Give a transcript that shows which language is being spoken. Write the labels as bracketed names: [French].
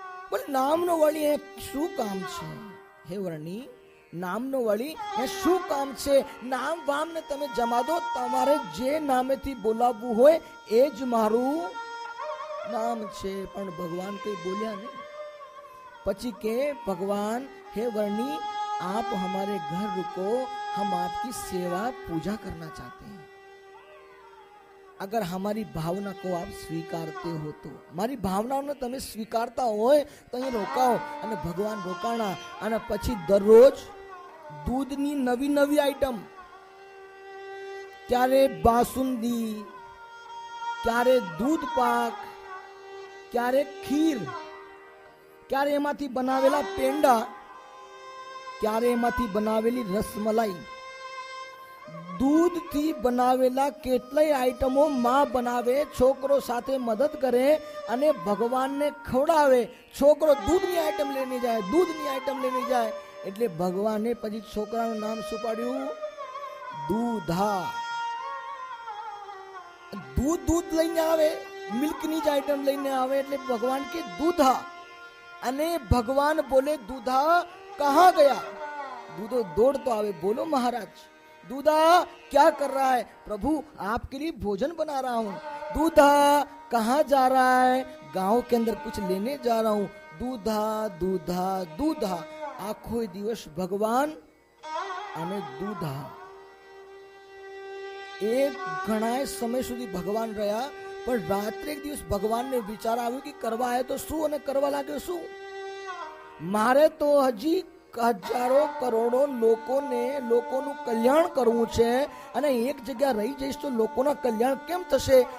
[Gujarati] બોલ નામનો વળી શું કામ છે? હે વર્ણી, નામનો વળી શું કામ છે? નામ વામ ને તમે જમા દો, તમારે જે નામેથી બોલાવવું હોય એ જ મારું નામ છે. પણ ભગવાન કઈ બોલ્યા નહીં. પછી કે ભગવાન [Hindi] हे वर्णी आप हमारे घर रुको, हम आपकी सेवा पूजा करना चाहते हैं. अगर हमारी भावना को आप स्वीकारते हो तो, [Gujarati] મારી ભાવનાઓને તમે સ્વીકારતા હોય તો અહીં રોકાઓ. અને ભગવાન રોકાણા. અને પછી દરરોજ દૂધની નવી નવી આઈટમ, ક્યારે બાસુંદી, ક્યારે દૂધ પાક, ક્યારે ખીર, ક્યારે એમાંથી બનાવેલા પેંડા, ક્યારે એમાંથી બનાવેલી રસમલાઈ, દૂધથી બનાવેલા કેટલાય આઈટમો માં બનાવે, છોકરો સાથે મદદ કરે અને ભગવાનને ખવડાવે. છોકરો દૂધની આઈટમ લઈને જાય, દૂધની આઈટમ લઈને જાય. એટલે ભગવાને પછી છોકરાનું નામ શું પાડ્યું? દૂધા. દૂધ લઈને આવે, મિલ્કની જ આઈટમ લઈને આવે એટલે ભગવાન કે દૂધા. અને ભગવાન બોલે દૂધા [Hindi] कहाँ गया? [Gujarati] दूधो दौड़तो आवे, [Hindi] बोलो महाराज दूधा क्या कर रहा है? प्रभु आपके लिए भोजन बना रहा हूँ. दूधा कहाँ जा रहा है? गांव के अंदर कुछ लेने जा रहा हूँ. दूधा दूधा दूधा. [Gujarati] आखो दिवस भगवान અને દૂધા. એક ઘણા સમય સુધી ભગવાન રહ્યા. પણ રાત્રે એક દિવસ ભગવાનને વિચાર આવ્યો કે કરવા આવ્યો તો શું અને કરવા લાગ્યો શું? મારે તો હજી હજારો કરોડો લોકોનું કલ્યાણ કરવું છે અને એક જગ્યા રહી જઈશ તો લોકોના કલ્યાણ કેમ થશે?